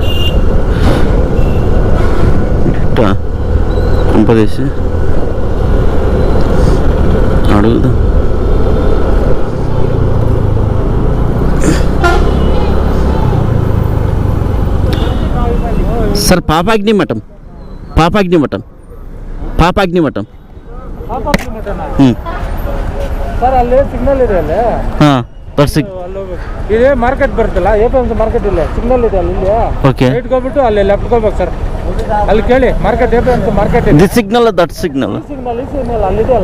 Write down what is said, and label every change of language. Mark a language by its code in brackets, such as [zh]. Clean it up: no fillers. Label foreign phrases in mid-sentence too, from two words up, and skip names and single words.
[te] ఇట్టా కంపదేసి అడుగుదాం. సార్, పాపాగ్ని మఠం పాపాగ్ని మఠం పాపాగ్ని మఠం [kn] ಸರ್ ಅಲ್ಲಿ ಸಿಗ್ನಲ್ ಇದೆ ಅಲ್ಲಿ. ಇದೆ ಮಾರ್ಕೆಟ್ ಬರುತ್ತಲ್ಲ, APMC ಮಾರ್ಕೆಟ್ ಇಲ್ಲ, ಸಿಗ್ನಲ್ ಇದೆ ಅಲ್ಲಿ. ಓಕೆ, ರೈಟ್ ಹೋಗ್ಬಿಟ್ಟು ಅಲ್ಲಿ ಲೆಫ್ಟ್ ಹೋಗ್ಬೇಕು ಸರ್. ಅಲ್ಲಿ ಕೇಳಿ ಮಾರ್ಕೆಟ್, APMC ಮಾರ್ಕೆಟ್ ಇದೆ. [en] this signal, that signal, [kn] ಸಿಗ್ನಲ್ ಅಲ್ಲಿದೆಯಲ್ಲ,